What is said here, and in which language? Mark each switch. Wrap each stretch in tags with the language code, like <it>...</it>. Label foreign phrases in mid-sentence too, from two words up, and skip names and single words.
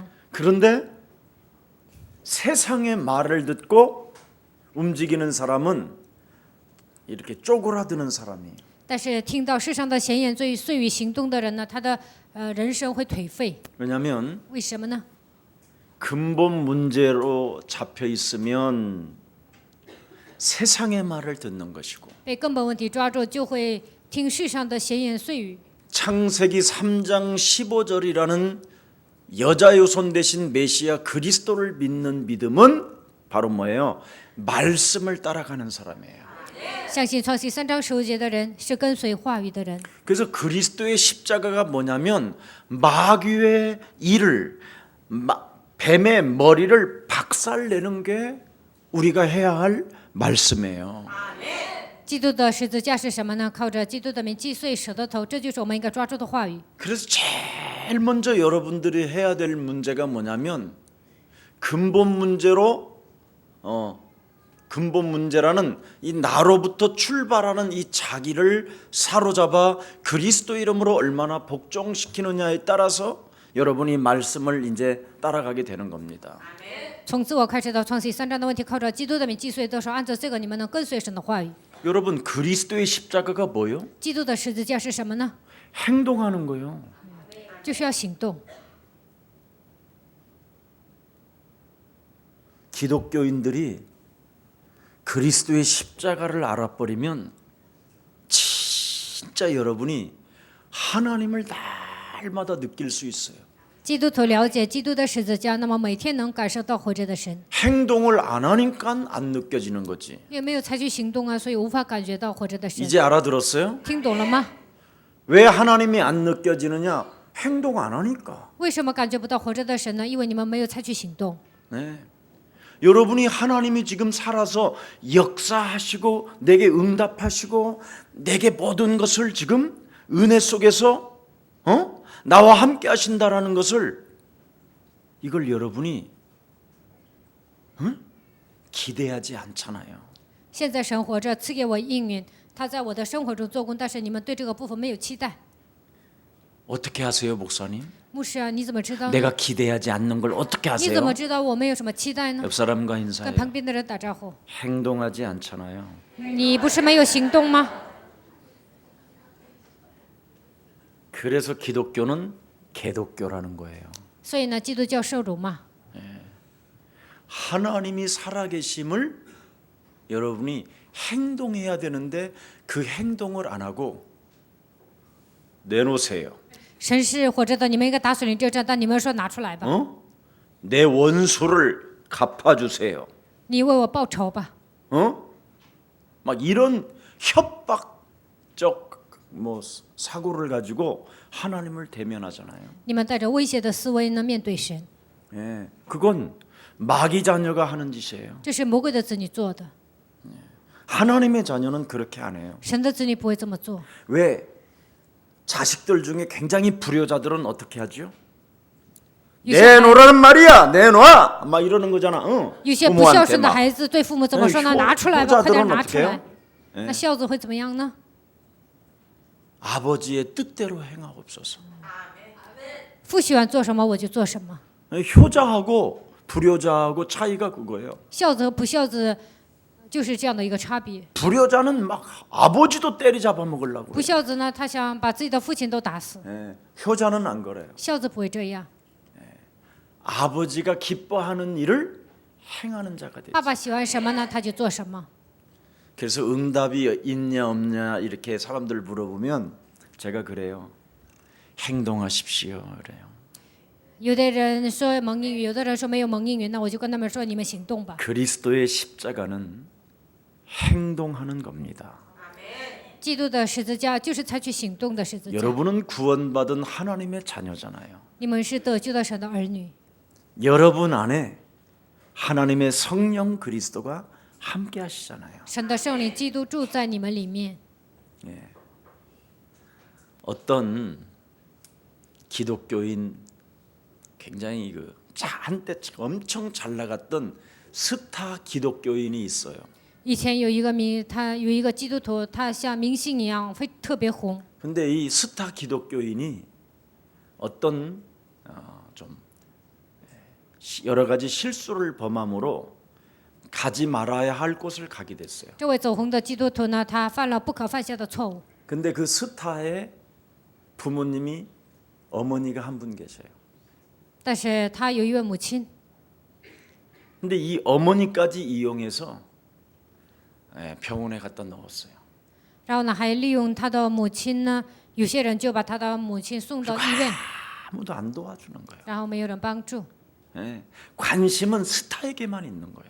<ko>그런데 세상의 말을 듣고 움직이는 사람은 이렇게 쪼그라드는 사람이에요.</ko> <zh>但是听到世上的闲言碎语行动的人呢，他的人生会颓废。</zh> <ko>왜냐하면</ko> <zh>为什么呢？</zh> <ko>근본 문제로 잡혀 있으면 세상의 말을 듣는 것이고</ko> <zh>被根本问题抓住，就会听世上的闲言碎语。</zh> <ko>창세기 3장 15절이라는 여자의 손 대신 메시아 그리스도를 믿는 믿음은 바로 뭐예요? 말씀을 따라가는 사람이에요.</ko> <zh>相信创世3章15节的人是跟随话语的人。</zh> <ko>그래서 그리스도의 십자가가 뭐냐면 마귀의 일을 뱀의 머리를 박살내는 게 우리가 해야 할 말씀이에요.</ko> <zh>基督的十字架是什么呢？靠着基督的名击碎蛇的头，这就是我们应该抓住的话语。</zh> <ko>그래서 제일 먼저 여러분들이 해야 될 문제가 뭐냐면 근본 문제로 근본 문제라는 이 나로부터 출발하는 이 자기를 사로잡아 그리스도 이름으로 얼마나 복종시키느냐에 따라서 여러분이 말씀을 이제 따라가게 되는 겁니다.</ko> <zh>从自我开始到创世3章的问题，靠着基督的名击碎的时候，按照这个你们能跟随神的话语。</zh> <ko>여러분 그리스도의 십자가가 뭐예요?</ko> <zh>基督的十字架是什么呢？</zh> <ko>행동하는 거예요.</ko> <zh>就是要行动。</zh> <ko>기독교인들이 그리스도의 십자가를 알아버리면 진짜 여러분이 하나님을 날마다 느낄 수 있어요.</ko> <zh>基督徒了解基督的十字架，那么每天能感受到活着的神。</zh> <ko>행동을 안 하니까 안 느껴지는 거지.</ko> <zh>因为没有采取行动啊，所以无法感觉到活着的神。</zh> <ko>이제 알아들었어요?</ko> <zh>听懂了吗？</zh> <ko>왜 하나님이 안 느껴지느냐? 행동 안 하니까.</ko> <zh>为什么感觉不到活着的神呢？因为你们没有采取行动。</zh> <ko>네. 여러분이 하나님이 지금 살아서 역사하시고 내게 응답하시고 내게 모든 것을 지금 은혜 속에서 나와 함께 하신다라는 것을 이걸 여러분이 기대하지 않잖아요.</ko> <zh>现在神活着，赐给我应允，他在我的生活中做工，但是你们对这个部分没有期待。</zh> <ko>어떻게 하세요, 목사님?</ko> <zh>牧师啊，你怎么知道呢？</zh> <ko>내가 기대하지 않는 걸 어떻게</ko> <zh>你怎么</zh> <ko>하세요?</ko> <zh>知道我没有什么期待呢？</zh> <ko>옆 사람과</ko> <zh>跟</zh> <ko>인사해요.</ko> <zh>旁边的人打招呼。</zh> <ko>행동하지 않잖아요.</ko> <zh>你不是没有行动吗？</zh> <ko>그래서 기독교는 개독교라는 거예요.</ko> <zh>所以呢，基督教受辱嘛。</zh> <ko>하나님이 살아계심을 여러분이 행동해야 되는데 그 행동을 안 하고 내놓으세요.</ko> <zh>神是活着的，你们应该打死领这战，但你们说拿出来吧，</zh> <ko>내 원수를 갚아주세요.</ko> <zh>你为我报仇吧。</zh> <ko>막 이런 협박적 뭐 사고를 가지고 하나님을 대면하잖아요.</ko> <zh>你们带着威胁的思维呢面对神，</zh> <ko>예, 그건 마귀 자녀가 하는 짓이에요.</ko> <zh>这是魔鬼的子女做的，</zh> <ko>하나님의 자녀는 그렇게 안 해요.</ko> <zh>神的子女不会这么做。</zh> <ko>왜 자식들 중에 굉장히 불효자들은 어떻게 하죠?</ko> <zh>有些</zh> <ko>내놓으라는 말이야, 내놔, 막 이러는 거잖아.</ko> <zh>有些不孝顺的孩子对父母怎么说呢？拿出来吧，快点拿出来。那孝子会怎么样呢？</zh> <ko>아버지의 뜻대로 행하옵소서.</ko> <zh>父喜欢做什么我就做什么。</zh> <ko>효자하고 불효자하고 차이가 그거예요.</ko> <zh>孝子和不孝子就是这样的一个差别。</zh> <ko>불효자는 막 아버지도 때리 잡아먹으려고</ko> <zh>不</zh> <ko>그래요.</ko> <zh>孝子呢，他想把自己的父亲都打死；</zh> <ko>예, 효자는 안 그래요.</ko> <zh>孝子不会这样。</zh> <ko>아버지가 기뻐하는 일을 행하는 자가 되죠.</ko> <zh>爸爸喜欢什么呢，他就做什么。</zh> <ko>그래서 응답이 있냐 없냐 이렇게 사람들 물어보면 제가 그래요. 행동하십시오 그래요.</ko> <zh>有的人说蒙应允，有的人说没有蒙应允，那我就跟他们说：你们行动吧。</zh> <ko>그리스도의 십자가는 행동하는 겁니다.</ko> <zh>基督的十字架就是采取行动的十字架。</zh> <ko>여러분은 구원받은 하나님의 자녀잖아요.</ko> <zh>你们是得救的神的儿女，</zh> <ko>여러분 안에 하나님의 성령 그리스도가 함께 하시잖아요.</ko> <zh>神的圣灵基督住在你们里面。</zh> <ko>어떤 기독교인 굉장히 한때 엄청 잘 나갔던 스타 기독교인이 있어요.</ko> <zh>以前有一个基督徒，他像明星一样，特别红。</zh> <ko>근데 이 스타 기독교인이 어떤 좀 여러 가지 실수를 범함으로 가지 말아야 할 곳을 가게 됐어요.</ko> <zh>这位走红的基督徒呢，他犯了不可犯下的错误。</zh> <ko>근데 그 스타의 부모님이 어머니가 한 분 계셔요.</ko> <zh>但是他有一位母亲，</zh> <ko>근데 이 어머니까지 이용해서 병원에 갖다 넣었어요.</ko> <zh>然后呢，还利用他的母亲呢，有些人就把他的母亲送到医院，</zh> <ko>아무도 안 도와주는 거예요.</ko> <zh>然后没有人帮助。</zh> <ko>관심은 스타에게만 있는 거예요.</ko>